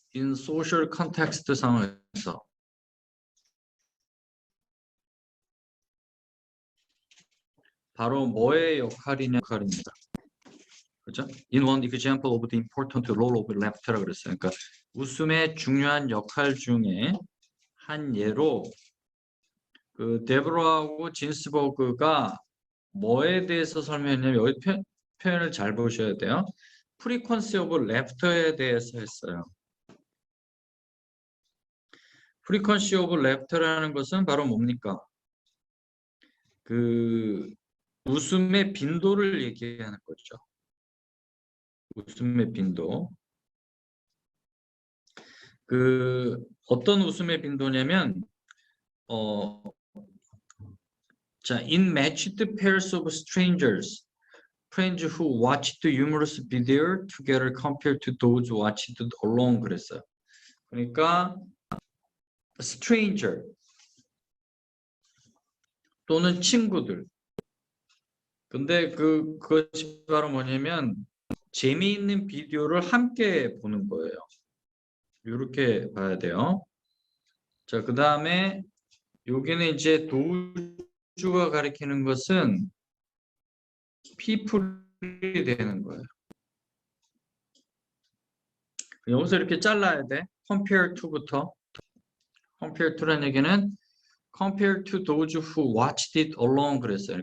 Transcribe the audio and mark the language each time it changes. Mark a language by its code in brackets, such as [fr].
[en] In social context [ko] 상황에서 바로 뭐의 역할입니다. 그죠? [en] In one example of the important role of laughter라고 [ko] 그랬어요. 그러니까 웃음의 중요한 역할 중에 한 예로 그 데브라하고 진스버그가 뭐에 대해서 설명했냐면 여기 표현을 잘 보셔야 돼요. [en] frequency of laughter [ko] 에 대해서 했어요. [en] frequency of laughter [ko] 라는 것은 바로 뭡니까? 그 웃음의 빈도를 얘기하는 거죠. 웃음의 빈도. 그 어떤 웃음의 빈도냐면 자, [en] in matched pairs of strangers, friends who watched humorous video together compared to those who watched alone [ko] 그랬어요. 그러니까 stranger 또는 친구들. 근데 그것이 바로 뭐냐면 재미있는 비디오를 함께 보는 거예요. 이렇게 봐야 돼요. 자, 그 다음에 여기는 이제 도주가 가리키는 것은 people이 되는 거예요. 여기서 이렇게 잘라야 돼. [en] compare to부터. compare to라는 얘기는 compare to those who watched it alone [ko] 그랬어요.